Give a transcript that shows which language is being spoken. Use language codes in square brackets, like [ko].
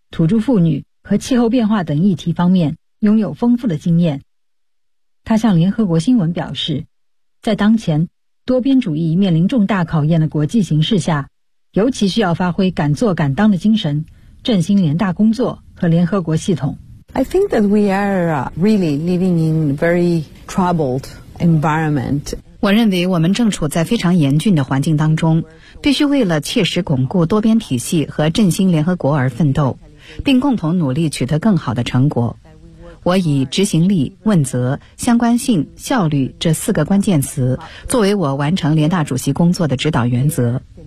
[zh] 土著妇女和气候变化等议题方面拥有丰富的经验。他向联合国新闻表示，在当前多边主义面临重大考验的国际形势下，尤其需要发挥敢做敢当的精神，振兴联大工作和联合国系统。 [en] I think that we are really living in very troubled environment. [zh] 我认为我们正处在非常严峻的环境当中，必须为了切实巩固多边体系和振兴联合国而奋斗，并共同努力取得更好的成果。我以执行力、问责、相关性、效率这四个关键词作为我完成联大主席工作的指导原则。